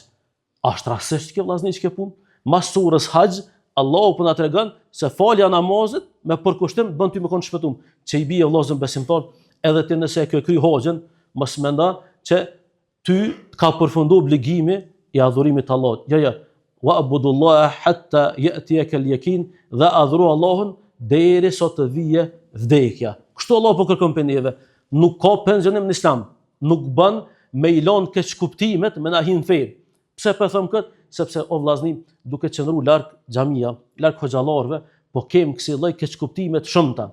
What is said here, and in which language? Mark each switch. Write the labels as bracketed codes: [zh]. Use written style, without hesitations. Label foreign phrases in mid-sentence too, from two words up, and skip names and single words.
[sq] Është rastësisht kjo vllazni që punë? Mas surës Haxh, Allahu po na tregon se falja namazit me përkushtim bën ty me kon shpëtum. Që i bie vllazën besimtar, edhe ti nëse e ke kry haxhin, mos mendo që ty ka përfundu obligimi i adhurimit të Allahut. Jo. [ar] واعبدوا الله حتى يأتيك اليقين, [sq] dhe adhuru Allahun deri sa të vijë vdekja. Kështu Allah po kërkon për neve. Nuk ka pensionim në Islam. Nuk bën me i lënë keq kuptimet me na hin fe. Pse po them kët? Sepse o vllazni, duke qëndruar larg xhamia, larg hoxhallarëve, po kem kësaj lloj keq kuptime të shumta.